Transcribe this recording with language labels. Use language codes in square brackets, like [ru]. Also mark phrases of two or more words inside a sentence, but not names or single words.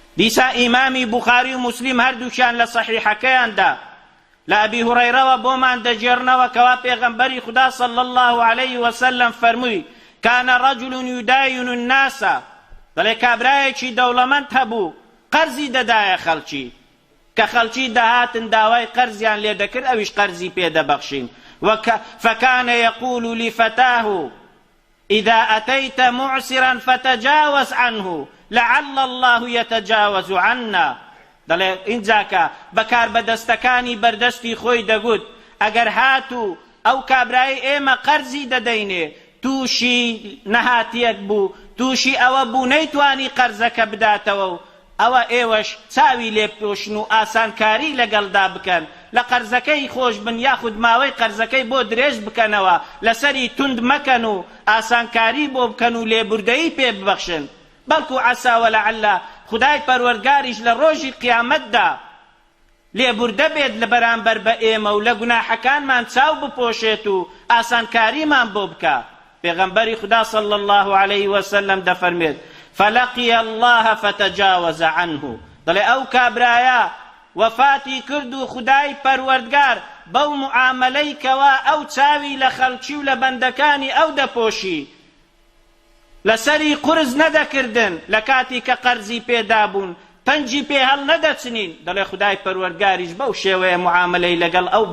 [ckb] دیسا ئیمامی بوخاری و مسلم هەردووشیان لە سەحیحەکەیاندا لە ئەبی هورەیرەوە بۆمان دەجێڕنەوە کەوا پێغەمبەری خوددا [ar] صلی الله عليه وسلم [ckb] فەرمووی [ar] كان رجل يداين الناس [ckb] دەڵێ کابرایەکی دەوڵەمەند هەبوو قەرزی دەدایە خەڵکی کە خەڵکی دەهاتن داوای قەرزیان لێ دەکرد ئەویش قەرزی پێدەبەخشین [ar] فكان يقول لفتاه إذا أتيت معسرا فتجاوز عنه لعل الله يتجاوز عنا [ckb] دەڵێ ئینجاکە بەکار بەدەستەکانی بەردەستی خۆی دەگوت ئەگەر هاتوو ئەو کابرای ئێمە قەرزی دەدەینێ تووشی نەهاتیەک بوو تووشی ئەوە بوو نەیتوانی قەرزەکە بداتەوە و ئەوە ئێوەش چاوی لێ بپۆشن و ئاسانکاری لەگەڵدا بکەن لە قەرزەکەی خۆش بن یاخود ماوەی قەرزەکەی بۆ درێژ بکەنەوە لەسەری توند مەکەن و ئاسانکاری بۆ بکەن و لێبوردەیی پێ ببەخشن بەڵکو عەسا وەلەعەلە خودای پەروەردگاریش لە ڕۆژی قیامەتدا لێبوردە بێت لە بەرامبەر بە ئێمە و لە گوناحەکانمان چاو بپۆشێت و ئاسانکاریمان بۆ بکە پێغەمبەری خوددا [ar] صلی الله عليه وسلم [ckb] دەفەرمێت [ar] فلقي الله فتجاوز عنه [ckb] دەڵێ ئەو کابرایە وەفاتی کرد و خودای پەروەردگار بەو معاملەی کەوا ئەو چاوی لە خەڵکی و لە بەندەکانی ئەو دەپۆشی لەسەری قرز نەدەکردن لە کاتی کە قەرزی پێدا بوون پەنجی پێ هەڵ نەدەچنین دەڵێ خودای پەروەردگاریش بەو شێوەیە معاملەی لەگەڵ ئەو